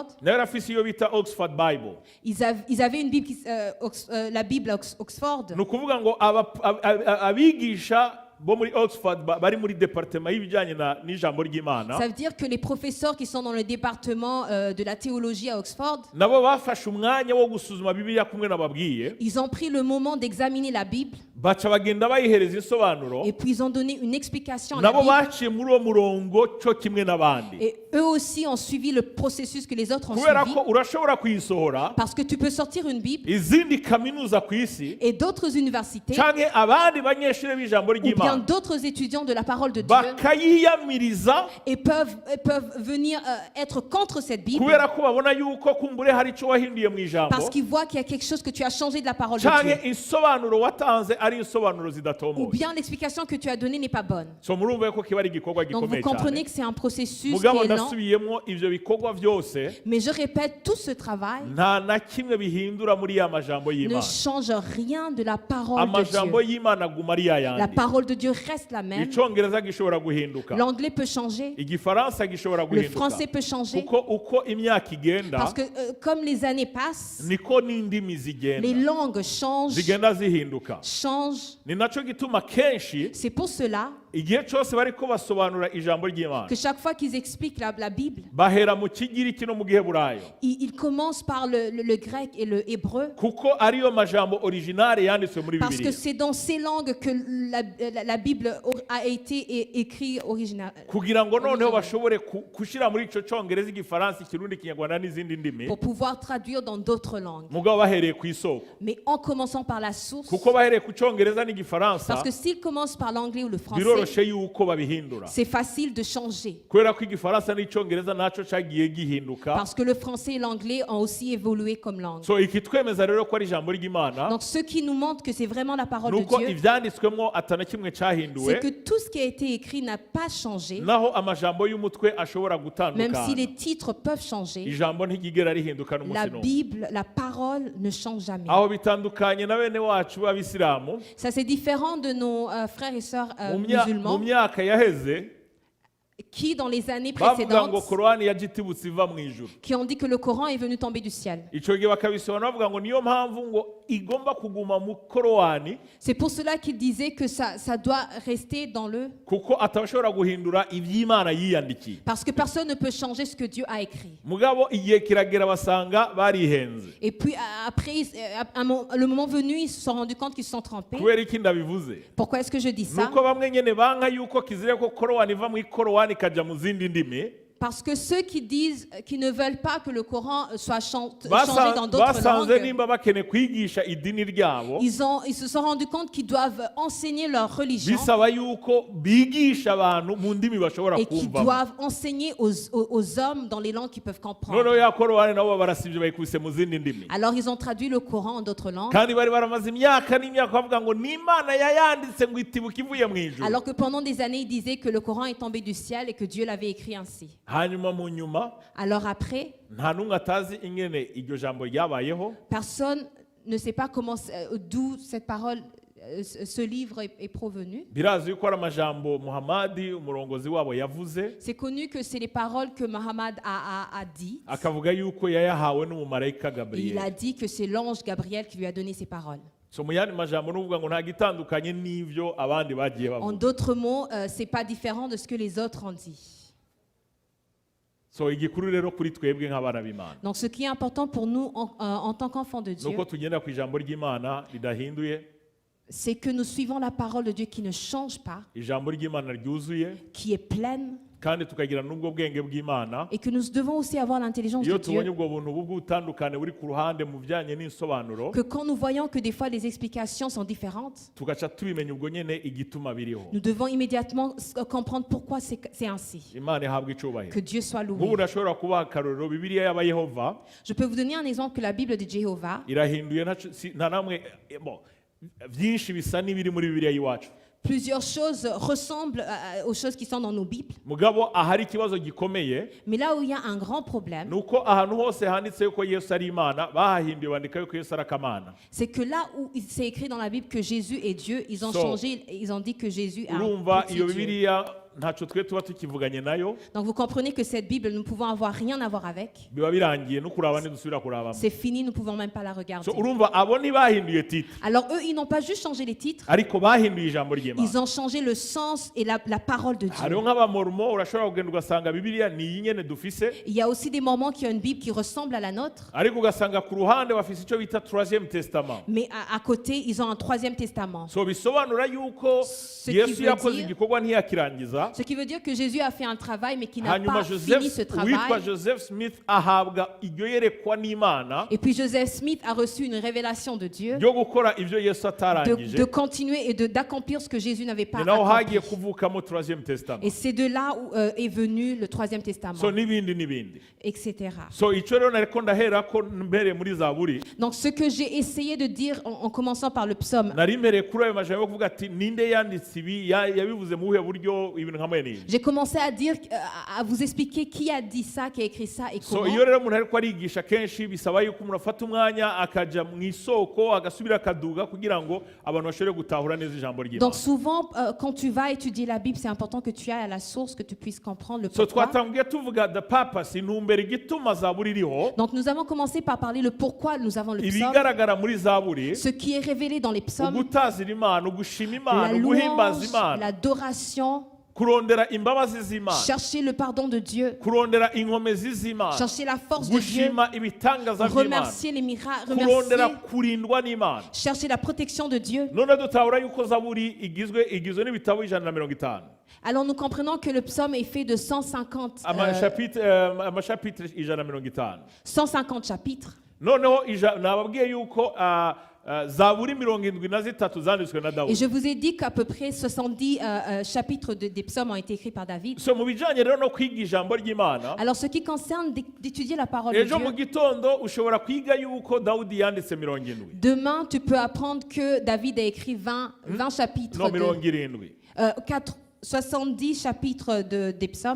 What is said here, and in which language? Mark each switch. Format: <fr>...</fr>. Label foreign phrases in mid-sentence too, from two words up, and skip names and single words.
<rn>nayo yarafise iyo bita Oxford Bible.</rn> <fr>ils avaient une Bible, la Bible Oxford.</fr> <rn>Ni ukuvuga ngo abigisha bo muri Oxford bari muri departement y'ibijyanye n'ijambo ry'Imana,</rn> <fr>Ça veut dire que les professeurs qui sont dans le département de la théologie à Oxford,</fr> <rn>nabo bafashe umwanya wo gusuzuma Bibiliya kumwe nababwiye,</rn> <fr>ils ont pris le moment d'examiner la Bible</fr> <rn>baca bagenda bayihereza insobanuro,</rn> <fr>et puis ils ont donné une explication à la</fr> <rn>nabo</rn> <fr>Bible.</fr> <rn>baciye muri uwo murongo cyo kimwe n'abandi,</rn> <fr>Et eux aussi ont suivi le processus que les autres ont</fr> <rn>kubera</rn> <fr>suivi.</fr> <rn>ko urashobora kuyisohora</rn> <fr>Parce que tu peux sortir une Bible</fr> <rn>izindi kaminuza ku isi</rn> <fr>et d'autres universités,</fr> <rn>canke abandi banyeshuri b'ijambo</rn> <fr>ou bien</fr> <rn>ry'Imana</rn> <fr>d'autres étudiants de la parole de Dieu,</fr> <rn>bakayiyamiriza</rn> <fr>et peuvent venir être contre cette Bible</fr> <rn>kubera ko babona yuko kumbure hari icyo wahinduye mu ijambo,</rn> <fr>parce qu'ils voient qu'il y a quelque chose que tu as changé de la parole de</fr> <rn>canke</rn> <fr>Dieu.</fr> <rn>insobanuro watanze ari insobanuro</rn> <fr>Ou</fr> <rn>zidatomoye.</rn> <fr>bien l'explication que tu as donnée n'est pas bonne.</fr> <rn>So murumva ko kiba ari igikorwa</rn> <fr>Donc vous</fr> <rn>gikomeye</rn> <fr>comprenez</fr> <rn>cyane.</rn> <fr>que c'est un processus qui</fr> <rn>Mugabo</rn> <fr>est lent.</fr> <rn>ndasubiyemo ivyo bikorwa byose</rn> <fr>Mais je répète, tout ce travail</fr> <rn>nta na kimwe bihindura muri ya majambo</rn> <fr>ne</fr> <rn>y'Imana.</rn> <fr>change rien de la parole de</fr> <rn>Amajambo</rn> <fr>Dieu.</fr> <rn>y'Imana aguma ari</rn> <fr>La</fr> <rn>yayandi.</rn> <fr>parole de Dieu reste la même.</fr> <rn>Icongereza gishobora guhinduka,</rn> <fr>L'anglais peut changer.</fr> <rn>igifaransa gishobora</rn> <fr>Le</fr> <rn>guhinduka,</rn> <fr>français peut changer.</fr> <rn>kuko uko imyaka igenda</rn> <fr>Parce que comme les années passent,</fr> <rn>niko n'indimi</rn> <fr>les</fr> <rn>zigenda</rn> <fr>langues changent.</fr> <rn>zigenda zihinduka.</rn> <fr>Changent.</fr> <rn>Ni naco gituma kenshi</rn> <fr>C'est pour cela</fr> <rn>igihe cyose bariko basobanura ijambo ry'Imana</rn> <fr>que chaque fois qu'ils expliquent la Bible,</fr> <rn>bahera mu kigiriki no mu giheburayo</rn> <fr>ils commencent par le grec et le hébreu,</fr> <rn>kuko ariyo majambo originale yanditswe muri</rn> <fr>parce que</fr> <rn>Bibiliya</rn> <fr>c'est dans ces langues que la Bible a été écrite originale.</fr> <rn>kugira ngo noneho bashobore kushira muri ico cyongereza igifaransa ikirundi kinyarwanda n'izindi ndimi</rn> <fr>Pour pouvoir traduire dans d'autres langues.</fr> <rn>mugabo bahereye ku isoko</rn> <fr>Mais en commençant par la source,</fr> <rn>kuko bahereye ku cyongereza n'igifaransa</rn> <fr>parce que s'ils commencent par l'anglais ou le français,</fr> <rn>biroroshe yuko babihindura</rn> <fr>c'est facile de changer.</fr> <rn>kubera ko igifaransa n'icyongereza naco cagiye gihinduka</rn> <fr>Parce que le français et l'anglais ont aussi évolué comme langue.</fr> <rn>so ikitwemeza rero ko ari ijambo ry'Imana</rn> <fr>Donc ce qui nous montre que c'est vraiment la parole de</fr> <rn>nuko</rn> <fr>Dieu,</fr> <rn>ivyanditswemwo atana kimwe</rn> <fr>c'est</fr> <rn>cyahinduwe</rn> <fr>que tout ce qui a été écrit n'a pas changé,</fr> <rn>naho amajambo y'umutwe ashobora</rn> <fr>même</fr> <rn>gutandukana</rn> <fr>si les titres peuvent changer.</fr> <rn>ijambo ntigigera rihinduka</rn> <fr>La</fr> <rn>n'umunsi n'umwe</rn> <fr>Bible, la parole ne change jamais.</fr> <rn>aho bitandukanye na bene wacu b'abisilamu</rn> <fr>Ça c'est différent de nos frères et sœurs</fr> <rn>mu</rn> <fr>musulmans</fr> <rn>myaka yaheze</rn> <fr>qui, dans les années</fr> <rn>bavuga ngo</rn> <fr>précédentes,</fr> <rn>korani yagitibutse iva mu ijuru</rn> <fr>qui ont dit que le Coran est venu tomber du ciel.</fr> <rn>icyo gihe bakabisobanura bavuga ngo niyo mpamvu ngo igomba kuguma mu korowani</rn> <fr>C'est pour cela qu'il disait que ça doit rester dans le...</fr> <rn>kuko atashobora guhindura iby'Imana yiyandikiye</rn> <fr>Parce que personne ne peut changer ce que Dieu a écrit.</fr> <rn>mugabo igihe kiragera basanga barihenze</rn> <fr>Et puis après, le moment venu, ils se sont rendus compte qu'ils se sont trompés.</fr> <rn>kubera iki ndabivuze</rn> <fr>Pourquoi est-ce que je dis ça?</fr> <rn>nuko bamwe nyene banka yuko kizire ko korowani iva mu korowani ikajya mu zindi ndimi</rn> <fr>Parce que ceux qui disent, qui ne veulent pas que le Coran soit changé dans d'autres</fr> <rn>basanze</rn> <fr>langues,</fr> <rn>nimba bakeneye kwigisha idini ryabo</rn> <fr>ils se sont rendus compte qu'ils doivent enseigner leur religion</fr> <rn>bisaba yuko bigisha abantu mu ndimi bashobora</rn> <fr>et qu'ils</fr> <rn>kumva</rn> <fr>doivent enseigner aux hommes dans les langues qu'ils peuvent comprendre.</fr> <rn>noneho ya korowani nabo barasibye bayikubise mu zindi ndimi</rn> <fr>Alors ils ont traduit le Coran en d'autres langues,</fr> <rn>kandi bari baramaze imyaka n'imyaka bavuga ngo n'Imana yayanditse ngo itibuka ivuye mu ijuru</rn> <fr>alors que pendant des années ils disaient que le Coran est tombé du ciel et que Dieu l'avait écrit ainsi.</fr> <rn>hanyuma mu nyuma</rn> <fr>Alors après,</fr> <rn>nta n'umwe atazi ingene iryo jambo ryabayeho</rn> <fr>personne ne sait pas d'où cette parole, ce livre est provenu.</fr> <rn>birazi yuko ari amajambo Muhamadi umurongozi wabo yavuze</rn> <fr>C'est connu que c'est les paroles que Muhammad a dit.</fr> <rn>akavuga yuko yayahawe n'umumarayika</rn> <fr>Et il Gabriel a dit que c'est l'ange Gabriel qui lui a donné ces paroles.</fr> <rn>so mu yandi majambo n'uvuga ngo nta gitandukanye n'ivyo abandi bagiye</rn> <fr>En</fr> <rn>bavuga</rn> <fr>d'autres mots, c'est pas différent de ce que les autres ont dit.</fr> <rn>so igikuru rero kuri twebwe nk'abana b'Imana</rn> <fr>Donc ce qui est important pour nous en tant qu'enfants de Dieu,</fr> <rn>nuko tugenda ku ijambo ry'Imana ridahinduye</rn> <fr>c'est que nous suivons la parole de Dieu qui ne change pas,</fr> <rn>ijambo ry'Imana ryuzuye</rn> <fr>qui est pleine,</fr> <rn>kandi tukagira n'ubwo bwenge bw'Imana</rn> <fr>et que nous devons aussi avoir l'intelligence de</fr> <rn>iyo tubonye</rn> <fr>Dieu.</fr> <rn>ubwo buntu bw'ubutandukane buri ku ruhande mu bijyanye n'insobanuro</rn> <fr>Que quand nous voyons que des fois les explications sont différentes,</fr> <rn>tugaca tubimenya ubwo nyene igituma biriho</rn> <fr>nous devons immédiatement comprendre pourquoi c'est ainsi.</fr> <rn>Imana ihabwa icubahiro</rn> <fr>Que Dieu soit</fr> <rn>nk'ubu</rn> <fr>loué.</fr> <rn>ndashobora kubaha akarorero bibiliya y'abayehova</rn> <fr>Je peux vous donner un exemple que la Bible de Jéhovah,</fr> <rn>irahinduye nta namwe byinshi bisa n'ibiri muri bibiliya y'iwacu</rn> <fr>plusieurs choses ressemblent aux choses qui sont dans nos Bibles.</fr> <rn>mugabo ahari ikibazo gikomeye</rn> <fr>Mais là où il y a un grand problème,</fr> <rn>nuko ahantu hose handitse yuko Yesu ari Imana bahahinduye bandika yuko Yesu ari akamana</rn> <fr>c'est que là où c'est écrit dans la Bible que Jésus est Dieu, ils ont</fr> <rn>So,</rn> <fr>changé, ils ont dit que Jésus est un</fr> <rn>urumva</rn> <fr>petit</fr> <rn>iyo</rn> <fr>Dieu.</fr> <rn>bibiliya ntacyo twe tuba tukivuganye nayo</rn> <fr>Donc vous comprenez que cette Bible, nous ne pouvons avoir rien à voir avec.</fr> <rn>biba birangiye no kuraba ntidusubira kurabamo</rn> <fr>C'est fini, nous ne pouvons même pas la regarder.</fr> <rn>so urumva abo ntibahinduye titre</rn> <fr>Alors eux, ils n'ont pas juste changé les titres,</fr> <rn>ariko bahinduye ijambo ry'Imana</rn> <fr>ils ont changé le sens et la parole de</fr> <rn>hariho</rn> <fr>Dieu.</fr> <rn>nk'abamormo urashobora kugenda ugasanga bibiliya ni iyi nyene dufise</rn> <fr>Il y a aussi des moments qui ont une Bible qui ressemble à la nôtre,</fr> <rn>ariko ugasanga ku ruhande bafise icyo bita</rn> <fr>troisième testament mais à côté, ils ont un troisième testament.</fr> <rn>so bisobanura yuko</rn> <fr>Ce qui</fr> <rn>Yesu</rn> <fr>veut</fr> <rn>yakoze</rn> <fr>dire-</fr> <rn>igikorwa ntiyakirangiza</rn> <fr>Ce qui veut dire que Jésus a fait un travail, mais qui n'a</fr> <rn>hanyuma</rn> <fr>pas fini ce</fr> <rn>witwa</rn> <fr>travail.</fr> <rn>Joseph Smith ahabwa iryo yerekwa n'Imana</rn> <fr>Et puis Joseph Smith a reçu une révélation de Dieu</fr> <rn>ryo gukora ivyo Yesu atarangije</rn> <fr>de continuer et d'accomplir ce que Jésus n'avait pas</fr> <rn>ni naho hagiye</rn> <fr>accompli.</fr> <rn>kuvukamo</rn> <fr>troisième testament Et c'est de là où est venu le troisième testament,</fr> <rn>so n'ibindi</rn> <fr>etc.</fr> <rn>so icyo rero nariko ndaherako mbereye muri Zaburi</rn> <fr>Donc ce que j'ai essayé de dire en commençant par le psaume,</fr> <rn>nari mbereye kuri ayo majambo yo kuvuga ati ninde yanditse ibi yabivuze mu buhe buryo ibi ibintu nka mwene ibi.</rn> <fr>J'ai commencé à dire, à vous expliquer qui a dit ça, qui a écrit ça et</fr> <rn>So</rn> <fr>comment.</fr> <rn>iyo rero umuntu ariko arigisha kenshi bisaba yuko umuntu afata umwanya akaja mu isoko agasubira akaduga kugira ngo abantu bashobore gutahura neza ijambo ry'Imana.</rn> <fr>Donc souvent, quand tu vas étudier la Bible, c'est important que tu ailles à la source, que tu puisses comprendre le</fr> <rn>So</rn> <fr>pourquoi.</fr> <rn>twatangiye tuvuga</rn> <en>the purpose,</en> <rn>intumbero igituma zaburi iriho,</rn> <fr>Donc nous avons commencé par parler le pourquoi nous avons le psaume,</fr> <rn>ibigaragara muri zaburi,</rn> <fr>ce qui est révélé dans les psaumes,</fr> <rn>ugutazira Imana, ugushima</rn> <fr>la</fr> <rn>Imana, uguhimbaza</rn> <fr>louange,</fr> <rn>Imana,</rn> <fr>l'adoration,</fr> <rn>kurondera imbabazi z'Imana,</rn> <fr>chercher le pardon de Dieu,</fr> <rn>kurondera inkomezi z'Imana,</rn> <fr>chercher la force de Dieu,</fr> <rn>gushima ibitangaza by'Imana,</rn> <fr>remercier les miracles,</fr> <rn>kurondera</rn> <fr>remercier,</fr> <rn>kurindwa n'Imana.</rn> <fr>chercher la protection de Dieu.</fr> <rn>None dutahura yuko zaburi igizwe n'ibitabo 150,</rn> <fr>Alors nous comprenons que le psaume est fait de 150</fr> <rn>amashapitire 150.</rn> <fr>150 chapitres.</fr> <rn>Noneho nababwiye yuko zaburi 73 zanditswe na</rn> <fr>Et</fr> <rn>Dawudi.</rn> <fr>je vous ai dit qu'à peu près 70 chapitres des psaumes ont été écrits par David.</fr> <rn>So mu bijanye rero no kwiga ijambo ry'Imana,</rn> <fr>Alors ce qui concerne d'étudier la parole de</fr> <rn>ejo mu</rn> <fr>Dieu,</fr> <rn>gitondo ushobora kwiga yuko Dawudi yanditse 70,</rn> <fr>demain tu peux apprendre que David a écrit 20 chapitres,</fr> <rn>no</rn> <fr>de, 70. 70 chapitres des psaumes.</fr>